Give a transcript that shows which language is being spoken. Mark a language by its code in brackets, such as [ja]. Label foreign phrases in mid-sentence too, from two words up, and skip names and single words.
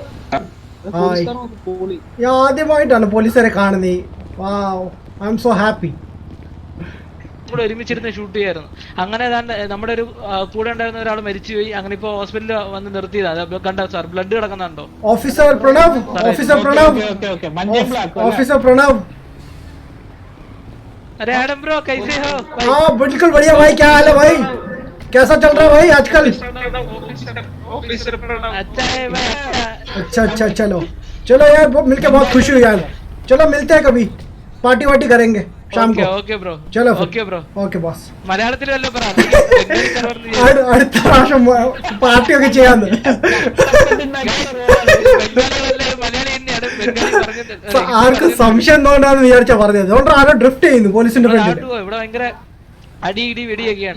[ml] ഞാൻ ആദ്യമായിട്ടാണ് പോലീസുകാരെ കാണുന്നത്. [en] Wow, I am so happy. [ml] ഒരുമിച്ചിരുന്ന് ഷൂട്ട് ചെയ്യായിരുന്നു. അങ്ങനെ നമ്മുടെ ഒരു കൂടെ ഉണ്ടായിരുന്ന ഒരാൾ മരിച്ചുപോയി. അങ്ങനെ ഇപ്പൊ ഹോസ്പിറ്റലിൽ വന്ന് നിർത്തിയതാ. കണ്ടോ സാർ, ബ്ലഡ് കിടക്കുന്നുണ്ടോ? ഓഫീസർ പ്രണവ്, ഓഫീസർ പ്രണവ്, ഓഫീസർ प्रणव. [hi] अरे एडम ब्रो कैसे हो? हाँ बिल्कुल बढ़िया भाई, क्या हाल है भाई? कैसा चल रहा है भाई आजकल? अच्छा है भाई। अच्छा चलो चलो यार, मिलके बहुत खुशी हुई यार. चलो मिलते हैं कभी, पार्टी वार्टी करेंगे शाम को. [en] OK bro. [hi] चलो [en] OK bro. OK boss. [ml] മലയാളത്തിൽ വല്ല പറ. അടുത്ത പ്രാവശ്യം പാർട്ടി ഒക്കെ ചെയ്യാന്ന്. ആർക്കും സംശയം എന്തുകൊണ്ടാന്ന് വിചാരിച്ചാ പറഞ്ഞത്. അതുകൊണ്ട് ആരോ ഡ്രിഫ്റ്റ് ചെയ്യുന്നു പോലീസിന്റെ ഫ്രണ്ടിൽ. ഇവിടെ ഭയങ്കര അടി ഇടി വെടിയൊക്കെയാണ്.